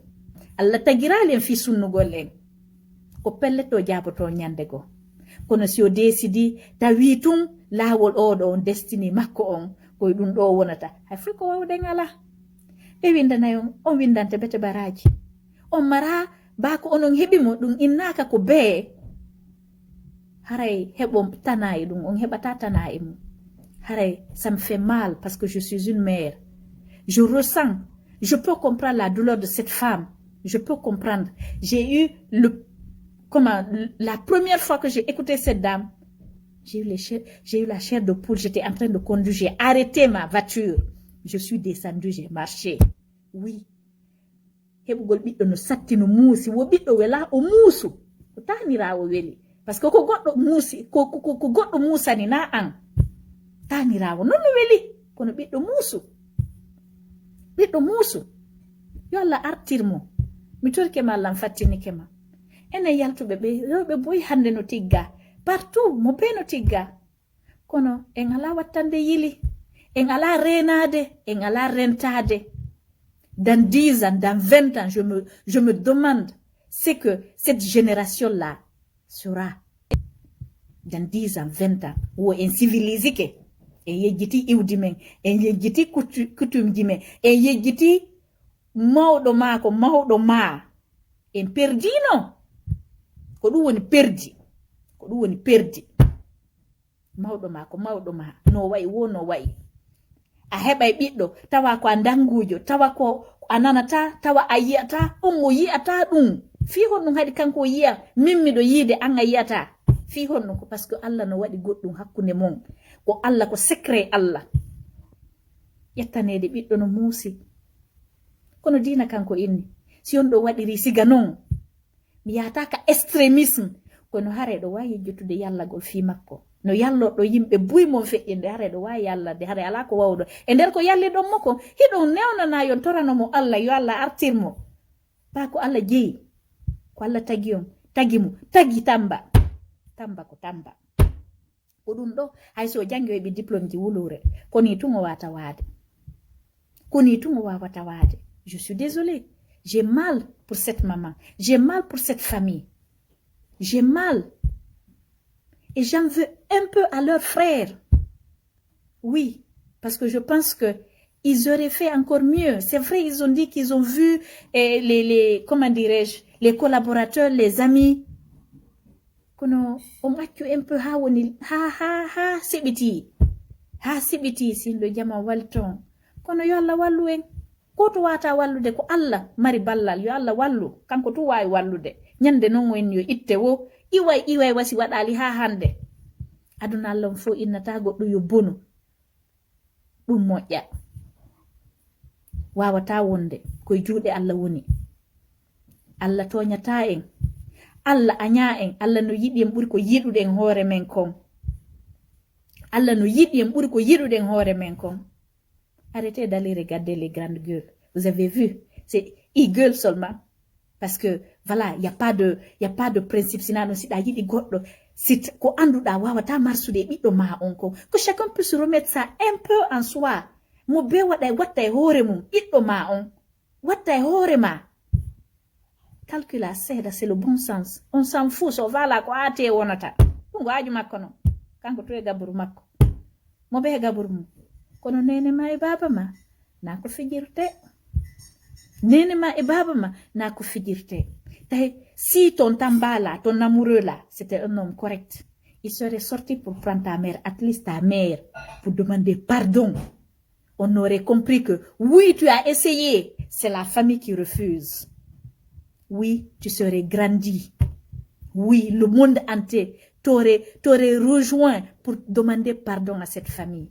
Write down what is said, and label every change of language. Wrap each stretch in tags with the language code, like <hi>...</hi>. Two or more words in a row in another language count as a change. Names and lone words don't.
<ff>Allah tagirali en fi sunnugol en ko pelleto jaboto nyande go kono si o desidi tawi tun lawol o do on destiny makko on koy dum do wonata hay fu ko wawden ala be windanayon on windante bete baraji on mara ba ko onon hebimo dum innaka ko be haray hebom tanayi dum on hebata tanayi mu haray</ff> <fr>ça me fait mal parce que je suis une mère je ressens je peux comprendre la douleur de cette femme je peux comprendre j'ai eu la première fois que j'ai écouté cette dame j'ai eu la chair de poule, j'étais en train de conduire, j'ai arrêté ma voiture, je suis descendue, j'ai marché. Oui.</fr> <ff>Hebugol biddo no satti no muusi, wo biddo wela o muusu. O tanirawo weli.</ff> <fr>Parce que</fr> <ff>ko goddo muusi, ko goddo muusani na an. Tanirawo non no weli, kono biddo muusu. Biddo muusu. Yo Allah artirmo. Mi torke ma Allah fattinike ma. Ene yaltube be boy hande no tigga. Partout, mo beno tigga. Kono, en ala wattande yili. En ala renade, en ala rentade.</ff> <fr>dans 10 ans, dans 20 ans, je me demande ce que cette génération-là sera. Dans 10 ans, 20 ans, où en civilisé</fr> <ff>ke, et yejiti iwdimen, et yejiti coutume dimen, et yejiti mawɗo ma ko mawɗo ma, en perdi non? Ko ɗum woni perdi. Ko ɗum woni perdi. Mawɗo ma ko mawɗo ma, no wayi wo no wayi. A heɓay ɓiɗɗo, tawa ko a dangujo, tawa ko a nanata, tawa a yiyata, on mo yiyata ɗum. Fi honɗum haɗi kanko yiya, min miɗo yiide an a yiyata. Fi honɗum ko</ff> <fr>par ce que</fr> <ff>Allah no waɗi goɗɗum hakkunde mon. Ko Allah ko secret Allah. Ƴettanede ɓiɗɗo no muusi. Kono dina kanko inni. Si on ɗo waɗiri siga non, mi yataka extrémisme. Kono hare ɗo wawi yejjutude yallagol fi makko. No yalloɗo yimɓe buy mon feƴƴinde hare ɗo wawi yallade hare ala ko wawɗo. E nder ko yalli ɗon mo ko hiɗon newnana yon toranomo Allah yo Allah artirmo. Ba ko Allah jeeyi. Ko Allah tagi on, tagi mo, tagi tamba. Tamba ko tamba. Ko ɗum ɗo hayso jangi heɓi diplôme ji wulure. Koni tungo wata wade. Koni tungo wawata wade.</ff> <fr>Je suis désolée. J'ai mal pour cette maman. J'ai mal pour cette famille. J'ai mal. Et j'en veux un peu à leurs frères. Oui, parce que je pense que ils auraient fait encore mieux. C'est vrai, ils ont dit qu'ils ont vu comment dirais-je, les collaborateurs, les amis.</fr> <ff>Kono on accu</ff> <fr>un peu</fr> <ff>ha woni ha sibiti. Ha sibiti sin le jama walton. Kono yo Allah wallu en. Ko to wata wallude ko Allah mari ballal yo Allah wallu. Kanko to wawi wallude. Nyande non en yo itte wo iway wasi waɗali ha hande. Aduna Allah fo innata goɗɗo yo bonu. Ɗum moƴƴa. Wawata wonde koye juuɗe Allah woni. Allah toñata en. Allah aña en. Allah no yiɗi en ɓuri ko yiɗuɗe en hoore men kon. Allah no yiɗi en ɓuri ko yiɗuɗe en hoore men kon.</ff> <fr>Arrêtez d'aller regarder les grandes gueules. Vous avez vu? C'est ils gueulent seulement. Parce que, voilà, il n'y a pas de principe.</fr> <ff>Sinon, si da yidi goddo, si ko anduda wawata marsude ɓiɗɗo ma on ko.</ff> <fr>Que chacun puisse remettre ça un peu en soi.</fr> <ff>Mo be watta e hoore mum, ɓiɗɗo ma on. Watta e hoore ma. Calcula seeda,</ff> <fr>c'est le bon sens. On s'en fout,</fr> <ff>so vala ko ate wonata. Ɗum go aju makko non. Kanko to e gaburu makko. Mo be gaburu mum. Kono nene ma e baba ma, na ko fijirte. Nene ma e baba ma, na ko fijirte.</ff> <fr>Si ton tambala, ton amoureux là, c'était un homme correct, il serait sorti pour prendre ta mère,</fr> <en>at least</en> <fr>ta mère, pour demander pardon. On aurait compris que, oui, tu as essayé, c'est la famille qui refuse. Oui, tu serais grandi. Oui, le monde entier t'aurait rejoint pour demander pardon à cette famille.</fr>